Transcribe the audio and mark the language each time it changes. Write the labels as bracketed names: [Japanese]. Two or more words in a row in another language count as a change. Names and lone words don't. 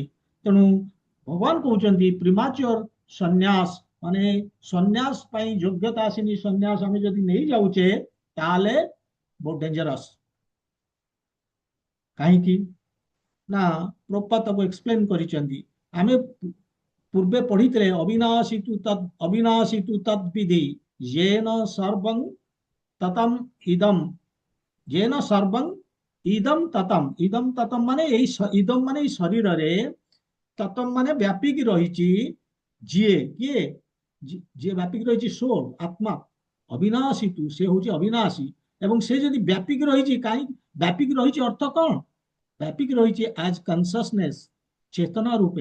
[Odia] ତେଣୁ ଭଗବାନ କହୁଛନ୍ତି ପ୍ରିମାଚ୍ୟର ସନ୍ନ୍ୟାସ, ମାନେ ସନ୍ନ୍ୟାସ ପାଇଁ ଯୋଗ୍ୟତା ଆସିନି, ସନ୍ନ୍ୟାସ ଆମେ ଯଦି ନେଇ ଯାଉଛେ ତାହେଲେ ବହୁତ ଡେଞ୍ଜରସ୍। କାହିଁକି ନା ପ୍ରଭୁପାଦ ତାକୁ ଏକ୍ସପ୍ଲେନ କରିଛନ୍ତି। ଆମେ ପୂର୍ବେ ପଢିଥିଲେ [Sanskrit] ଅବିନାଶୀ ତୁ ତଦ୍ବିଧି येन सर्वं ततम इदम, येन सर्वं इदम ततम। इदम ततम [Odia] ମାନେ ଏଇ ଇଦମ ମାନେ ଏଇ ଶରୀରରେ, ତତମ ମାନେ ବ୍ୟାପିକି ରହିଛି, ଯିଏ କିଏ, ଯିଏ ବ୍ୟାପିକି ରହିଛି ସୋଲ, ଆତ୍ମା। [Sanskrit] ଅବିନାଶୀ ତୁ, [Odia] ସେ ହଉଛି ଅବିନାଶୀ। ଏବଂ ସେ ଯଦି ବ୍ୟାପିକି ରହିଛି, କାହିଁ ବ୍ୟାପିକି ରହିଛି ଅର୍ଥ କଣ? ବ୍ୟାପିକି ରହିଛି [English] as consciousness, [Odia] ଚେତନା ରୂପେ।